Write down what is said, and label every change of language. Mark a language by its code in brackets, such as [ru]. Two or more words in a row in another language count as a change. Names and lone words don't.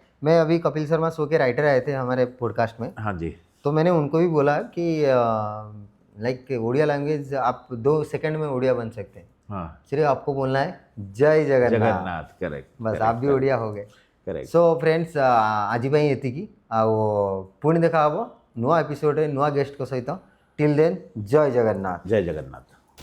[hi] मैं अभी कपिल शर्मा शो के राइटर आए थे हमारे पॉडकास्ट में, हाँ जी, तो मैंने उनको भी बोला कि लाइक उड़िया लैंग्वेज आप 2 सेकंड में उड़िया बन सकते हैं. हाँ, सिर्फ आपको बोलना है जय जगन्नाथ. जगन्नाथ. करेक्ट. बस आप भी उड़िया हो गए. करेक्ट. [en] So friends [or] आज ପାଇଁ ଏତିକି. ଆଉ ପୁଣି ଦେଖା ହେବ ନୂଆ ଏପିସୋଡ଼ରେ ନୂଆ ଗେଷ୍ଟଙ୍କ ସହିତ. [en] till then [hi] जय जगन्नाथ. जय जगन्नाथ.